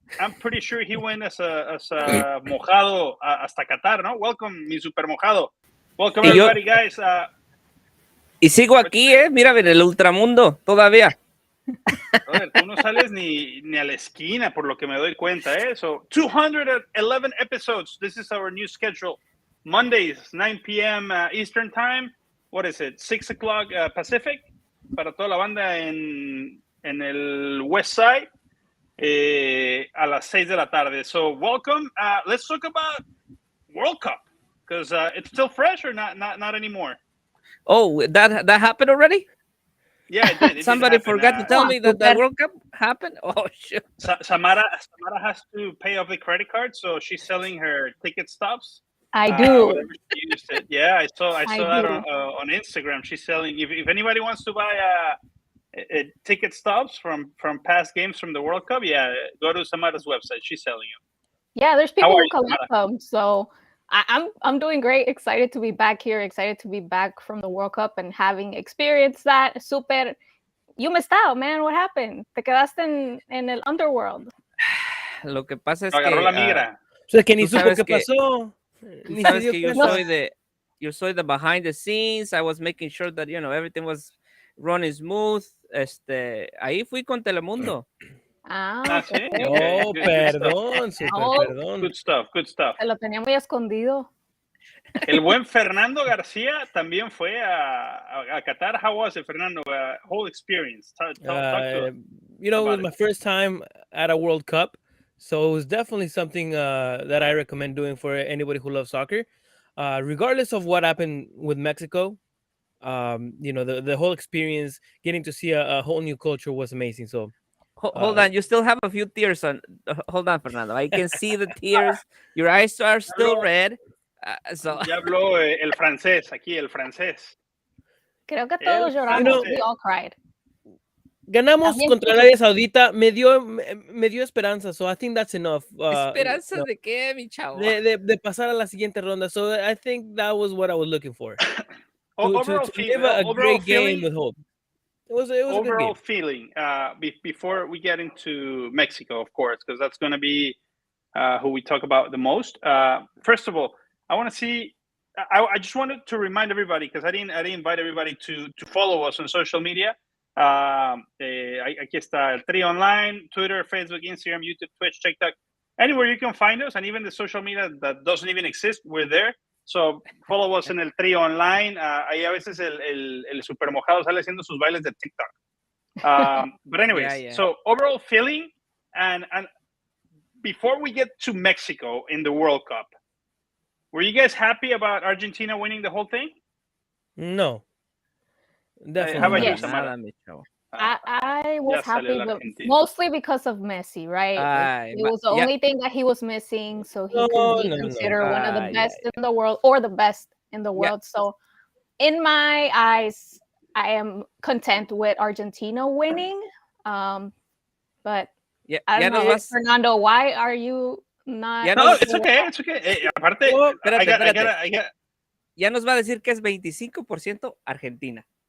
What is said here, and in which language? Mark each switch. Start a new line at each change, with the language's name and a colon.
English: I'm pretty sure he went as a mojado
Spanish: hasta Qatar, ¿no?
English: Welcome,
Spanish: mi super mojado.
English: Welcome, everybody, guys.
Spanish: Y sigo aquí, mira, en el ultramundo, todavía. Brother, tú no sales ni a la esquina, por lo que me doy cuenta, ¿eh?
English: So, 211 episodes. This is our new schedule. Mondays, 9 p.m. Eastern Time. What is it? 6 o'clock Pacific.
Spanish: Para toda la banda en el West Side. A las 6 de la tarde.
English: So, welcome. Let's talk about World Cup. Because it's still fresh or not anymore? Oh, that happened already? Yeah, it did. Somebody forgot to tell me that the World Cup happened? Oh, shit. Samara has to pay off the credit card, so she's selling her ticket stubs. I do. She used it. Yeah, I saw that on Instagram. She's selling. If anybody wants to buy ticket stubs from past games from the World Cup, yeah, go to Samara's website. She's selling them. Yeah, there's people who collect them. So I'm doing great. Excited to be back here. Excited to be back from the World Cup and having experienced that. Super. You missed out, man. What happened?
Spanish: Te quedaste en el underworld. Lo que pasa es Agarró que la migra. O sea, que ni supo qué pasó. Tú sabes que yo soy
English: the behind the scenes. I was making sure that, everything was running smooth.
Spanish: Ahí fui con Telemundo. Sí. Oh, perdón, perdón.
English: Good stuff.
Spanish: Se lo tenía muy escondido. El buen Fernando García también fue a Qatar.
English: How was it, Fernando? Whole experience. Talk to us. It was my first time at a World Cup. So it was definitely something that I recommend doing for anybody who loves soccer. Regardless of what happened with Mexico, the whole experience, getting to see a whole new culture was amazing. So hold on, you still have a few tears on. Hold on, Fernando. I can see the tears. Your eyes are still red.
Spanish: Ya habló el francés aquí, el francés. Creo que todos lloramos.
English: We all cried.
Spanish: Ganamos contra Arabia Saudita, me dio esperanza,
English: so I think that's enough.
Spanish: ¿Esperanza de qué, mi chavo? De pasar a la siguiente ronda,
English: so I think that was what I was looking for. Overall great game with hope. It was overall a good game. Feeling before we get into Mexico, of course, because that's going to be who we talk about the most. First of all, I want to see. I just wanted to remind everybody, because I didn't invite everybody to follow us on social media.
Spanish: Aquí está el
English: Tri Online, Twitter, Facebook, Instagram, YouTube, Twitch, TikTok, anywhere you can find us, and even the social media that doesn't even exist, we're there. So follow us
Spanish: en el
English: Tri Online.
Spanish: Ahí a veces el super mojado sale haciendo sus bailes de TikTok.
English: But anyways, yeah. So overall feeling, and before we get to Mexico in the World Cup, were you guys happy about Argentina winning the whole thing? No. Definitely. How about you, Samara? I was happy, but mostly because of Messi, right? It was the only thing that he was missing, so he could be considered one of the best in the world, or the best in the world. So in my eyes, I am content with Argentina winning. But I don't know, Fernando, why are you not? No, it's okay. It's okay.
Spanish: Aparte, espérate. Ya nos va a decir que es 25% Argentina.